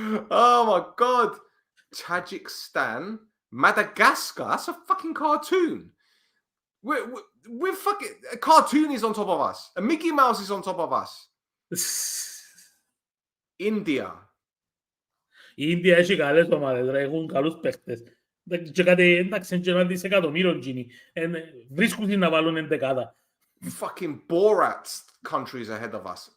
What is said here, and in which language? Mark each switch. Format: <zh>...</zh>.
<en>Oh my God. Tajikistan, Madagascar. That's a fucking cartoon. We're fucking... A cartoon is on top of us. A Mickey Mouse is on top of us. India.</en> <el>India έχει καλές ομάδες, έχουν καλούς παίκτες. Και κάτι, εντάξει, είναι ένα δισεκατομμύριο γίνει. Βρίσκουν να βάλουν εντεκάδα.</el> <en>Fucking Borat countries ahead of us.</en>